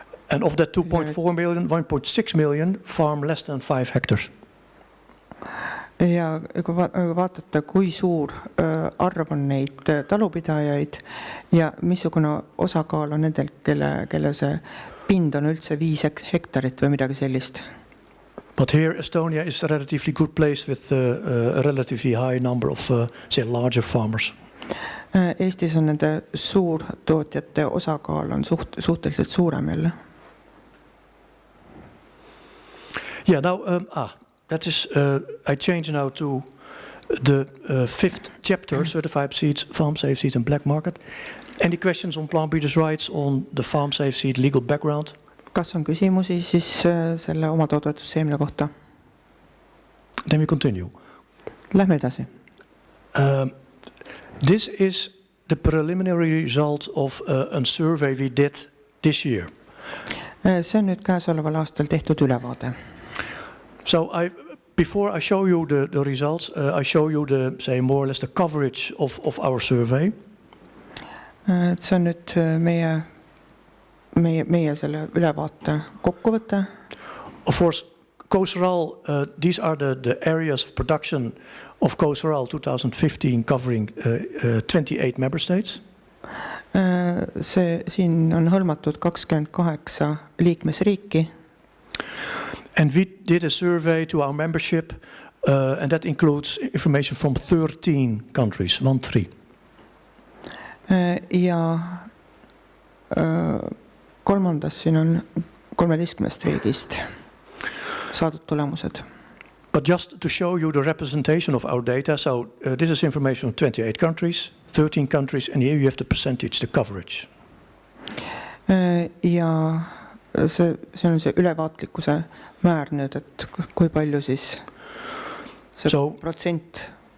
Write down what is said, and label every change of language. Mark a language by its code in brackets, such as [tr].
[en] And of that 2.4 million, 1.6 million farm less than 5 hectares. [et] Ja kui vaatate, kui suur arv on neid talupidajaid ja missugune osakaal on nendel, kelle see pind on üldse 5 hektarit või midagi sellist. [en] But here Estonia is a relatively good place with a relatively high number of, say, larger farmers. [et] Eestis on nende suurtootjate osakaal on suhteliselt suurem jälle. [en] Yeah, now, that is, I change now to the 5th chapter, Certified Seeds, Farm Safe Seeds and Black Market. Any questions on plant breeders' rights, on the farm safe seed legal background? [et] Kas on küsimusi siis selle oma toodetud seemne kohta? [en] Then we continue. [et] Lähme edasi. [en] This is the preliminary result of a survey we did this year. [et] See on nüüd käesoleval aastal tehtud ülevaade. [en] So before I show you the results, I show you say more or less the coverage of our survey. [et] See on nüüd meie selle ülevaate kokkuvõte. [en] Of course, Koseral, these are the areas of production of Koseral 2015 covering 28 member states. [et] Siin on hõlmatud 28 liikmesriiki. [en] And we did a survey to our membership, and that includes information from 13 countries, 13. [et] Ja kolmandas siin on 13 riigist saadud tulemused. [en] But just to show you the representation of our data, so this is information from 28 countries, 13 countries, and here you have the percentage, the coverage. [et] Ja see on see ülevaatlikkuse määr nüüd, et kui palju siis see protsent.